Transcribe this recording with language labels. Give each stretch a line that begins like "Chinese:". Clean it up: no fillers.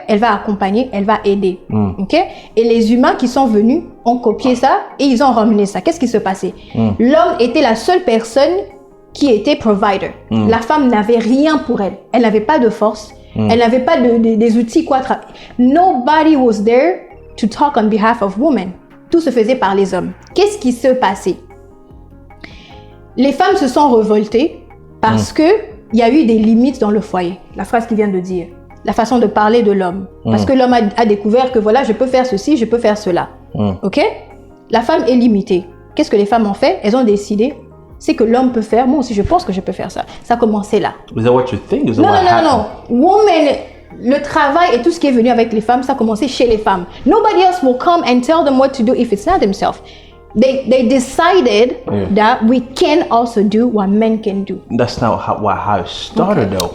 French: Elle va accompagner, elle va aider. Ok? Et les humains qui sont venus ont copié ça et ils ont ramené ça. Qu'est-ce qui se passait? L'homme était la seule personne qui était provider. La femme n'avait rien pour elle. Elle n'avait pas de force. Elle n'avait pas des outils quoi.
English: Nobody was there to talk on behalf of women.
French: Tout se faisait par les hommes. Qu'est-ce qui se passait? Les femmes se sont révoltées parce que il y a eu des limites dans le foyer. La phrase qu'il vient de dire. La façon de parler de l'homme. Parce que l'homme a découvert que voilà, je peux faire ceci, je peux faire cela. Ok? La femme est limitée. Qu'est-ce que les femmes ont fait? Elles ont décidé, c'est que l'homme peut faire, moi aussi je pense que je peux faire ça. Ça a commencé là.
English: Is that what you think?
French: Non. Women, le travail et tout ce qui est venu avec les femmes, ça a commencé chez les femmes.
English: Nobody else will come and tell them what to do if it's not themselves. They decided that we can also do what men can do. That's not how it started though.